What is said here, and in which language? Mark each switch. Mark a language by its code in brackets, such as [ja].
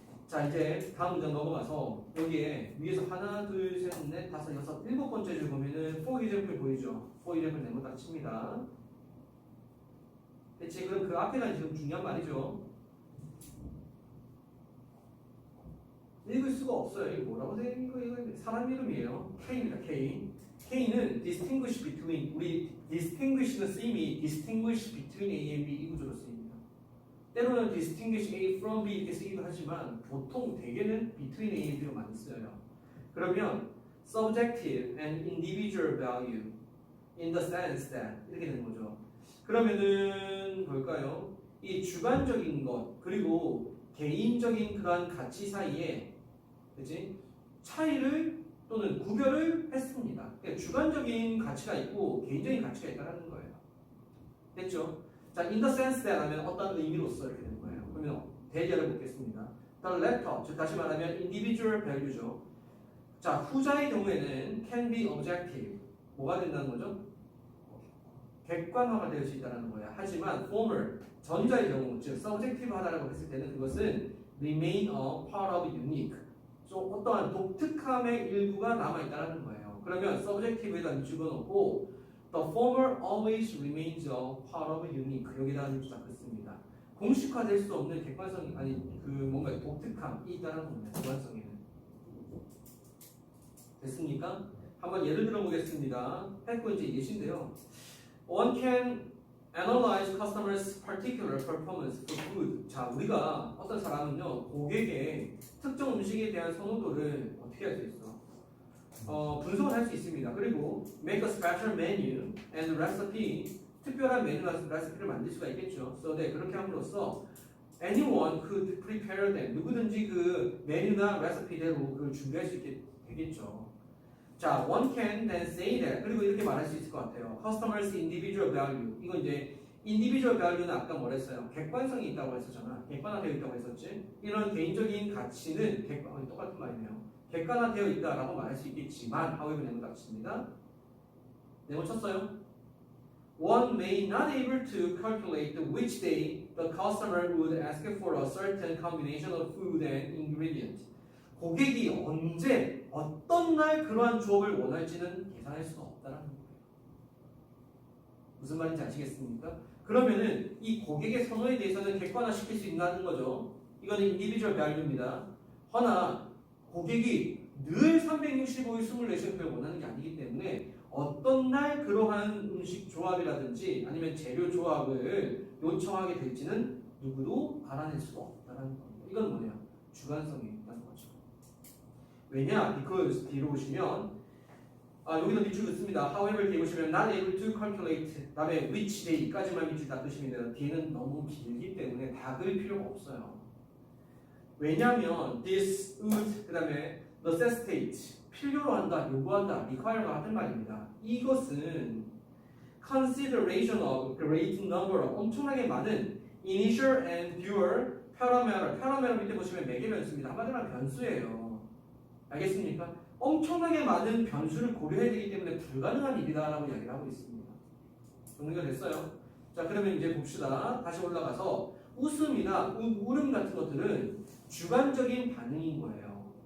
[ko] 자 이제 다음 문장 넘어가서 여기에 위에서 하나 둘셋넷 다섯 여섯 일곱 번째 줄 보면은 for example 보이죠? for example 네모 딱 칩니다. 대체 그럼 그 앞에가 지금 중요한 말이죠. 읽을 수가 없어요. 이거 뭐라고 돼 있는 거예요? 이거 사람 이름이에요. K입니다. K. [en] K는 distinguish between 우리 distinguish는 쓰임이 distinguish between A and B 이 구조로 쓰입니다. [ko] 때로는 distinguish A from B 이렇게 쓰기도 하지만 보통 대개는 between A and B로 많이 써요. [en] 그러면 subjective and individual value in the sense that [ko] 이렇게 되는 거죠. 그러면은 볼까요? 이 주관적인 것 그리고 개인적인 그러한 가치 사이에 그치? 차이를 또는 구별을 했습니다. 그러니까 주관적인 가치가 있고 개인적인 가치가 있다는 거예요. 됐죠? 자, in the sense that 하면 어떤 의미로서 이렇게 되는 거예요. 그러면 대결을 보겠습니다. The latter, 즉 다시 말하면 individual value죠. 자, 후자의 경우에는 can be objective. 뭐가 된다는 거죠? 객관화가 될 수 있다는 거예요. 하지만 former, 전자의 경우, 즉 subjective하다라고 했을 때는 그것은 remain a part of unique. 좀 어떠한 독특함의 일부가 남아있다는 거예요. 그러면 subjective에다 집어넣고 [en] the former always remains a part of unique. [ko] 여기다가 밑줄 긋습니다. 공식화될 수 없는 객관성이 아니 그 뭔가 독특함이 있다는 겁니다. 주관성에는. 됐습니까? 한번 예를 들어 보겠습니다. 했고 이제 예시인데요. [en] One can analyze customers' particular performance for food. [ko] 자, 우리가 어떤 사람은요 고객의 특정 음식에 대한 선호도를 어떻게 할 수 있어? 분석을 할 수 있습니다. [en] 그리고 make a special menu and recipe. [ko] 특별한 메뉴나 레시피를 만들 수가 있겠죠. [en] So that [ko] 그렇게 함으로써 [en] anyone could prepare them. [ko] 누구든지 그 메뉴나 레시피대로 그걸 준비할 수 있게 되겠죠. [en] 자, one can then say that. [ko] 그리고 이렇게 말할 수 있을 것 같아요. Customers' individual value. 이건 이제 individual value는 아까 뭐랬어요? 객관성이 있다고 했었잖아. 객관화되어 있다고 했었지. 이런 개인적인 가치는 똑같은 말이네요. 객관화되어 있다라고 말할 수 있겠지만, however 네모 닫습니다. 네모 쳤어요? [en] One may not able to calculate which day the customer would ask for a certain combination of food and ingredient. [ko] 고객이 언제 어떤 날 그러한 조합을 원할지는 계산할 수가 없다는 거예요. 무슨 말인지 아시겠습니까? 그러면은 이 고객의 선호에 대해서는 객관화시킬 수 있다는 거죠. 이거는 인디비주얼 밸류입니다. 허나 고객이 늘 365일 24시간을 원하는 게 아니기 때문에 어떤 날 그러한 음식 조합이라든지 아니면 재료 조합을 요청하게 될지는 누구도 알아낼 수가 없다는 겁니다. 이건 뭐냐? 주관성이 있다는 거죠. 왜냐? because 뒤로 보시면 여기도 밑줄 긋습니다. however 뒤에 보시면 not able to calculate 다음에 which day까지만 밑줄 닫으시면 돼요. 뒤에는 너무 길기 때문에 닫을 필요가 없어요. 왜냐하면 this would 그 다음에 necessitate 필요로 한다, 요구한다, require가 같은 말입니다. [en] 이것은 consideration of great number of 엄청나게 많은 initial and dual parameter [ko] 밑에 보시면 매개 변수입니다. 한마디로 하면 변수예요. 알겠습니까? 엄청나게 많은 변수를 고려해야 되기 때문에 불가능한 일이다라고 이야기를 하고 있습니다. 정리가 됐어요? 자, 그러면 이제 봅시다. 다시 올라가서 웃음이나 울음 같은 것들은 주관적인 반응인 거예요.